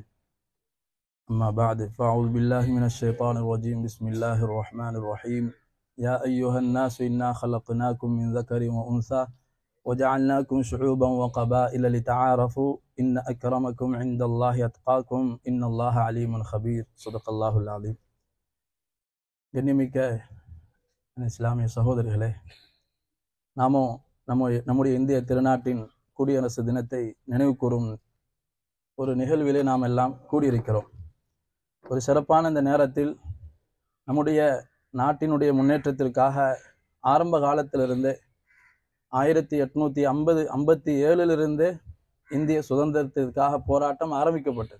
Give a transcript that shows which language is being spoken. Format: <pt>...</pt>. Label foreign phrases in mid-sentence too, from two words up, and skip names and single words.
<ar>أما بعد فأعوذ بالله من الشيطان الرجيم. بسم الله الرحمن الرحيم. يا أيها الناس إنا خلقناكم من ذكر وأنثى وجعلناكم شعوبا وقبائل لتعارفوا إن أكرمكم عند الله أتقاكم إن الله عليم خبير. صدق الله العظيم.</ar> <ta>கண்ணியமிக்க இஸ்லாமிய சகோதரர்களே, நம்முடைய இந்திய திருநாட்டின் குடியரசு தினத்தை நினைவு கூறும் ஒரு நிகழ்விலே நாம் எல்லாம் கூடியிருக்கிறோம். ஒரு சிறப்பான இந்த நேரத்தில் நம்முடைய நாட்டினுடைய முன்னேற்றத்திற்காக ஆரம்ப காலத்திலிருந்து 1857 இந்திய சுதந்திரத்திற்காக போராட்டம் ஆரம்பிக்கப்பட்டது.</ta>